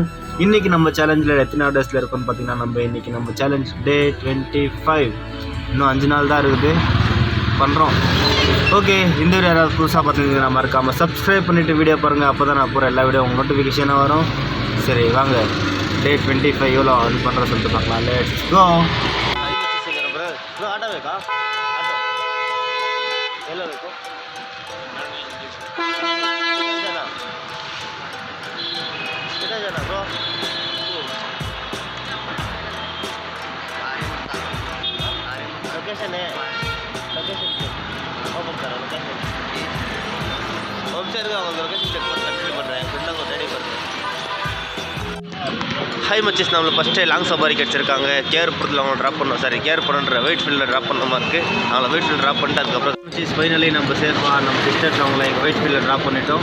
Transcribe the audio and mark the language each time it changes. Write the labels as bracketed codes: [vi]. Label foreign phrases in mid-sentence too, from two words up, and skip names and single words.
[ta] இன்றைக்கி நம்ம சேலஞ்சில் எத்தனை டேஸில் இருக்குன்னு பார்த்தீங்கன்னா நம்ம [en] challenge day [ta] 25. இன்னும் 5 நாள் தான் இருக்குது, பண்ணுறோம். ஓகே, இந்த வீடியோ யாராவது புதுசாக பார்த்தீங்கன்னா மறக்காமல் சப்ஸ்கிரைப் பண்ணிவிட்டு வீடியோ பாருங்கள். அப்போ தான் நான் போகிற எல்லா வீடியோ உங்கள் நோட்டிஃபிகேஷனாக வரும். சரி வாங்க, டே 25 எவ்வளோ ஆன் பண்ணுற சொல்லிட்டு பார்க்கலாம். [en] let's go. [kn] ಆಟೋ ಬೇಕಾ? ಆಟೋ ಎಲ್ಲ ಬೇಕು? ಎಷ್ಟು ಜನ ಬ್ರೋ? ಲೊಕೇಶನ್ ಹೋಗ್ಬೇಕಾರೆ ಲೊಕೇಶನ್ ವೆಬ್ಸೈಟ್ಗೆ [ta] அவங்க லொக்கேஷன் செக் பண்ணி கண்டினியூ பண்ணுறேன். ஃப்ரெண்டாக ரெடி பண்ணுறேன். ஹாய் மச்சீஸ், நம்மளை ஃபஸ்ட்டு [en] long safari [ta] கிடச்சிருக்காங்க. கேர்புரத்தில் அவங்க ட்ராப் பண்ணோம். சாரி, கேர்புரன்ற வெயிட் ஃபீல்டில் ட்ராப் பண்ண மாதிரி இருக்குது. அவங்கள வெயிட் ஃபீல்டில் ட்ராப் பண்ணிட்டு அதுக்கப்புறம் மச்சீஸ் ஃபைனலி நம்ம சேஃபாக நம்ம சிஸ்டர்ஸ் அவங்கள எங்கள் வெயிட் ஃபீல்டில் ட்ராப் பண்ணிட்டோம்.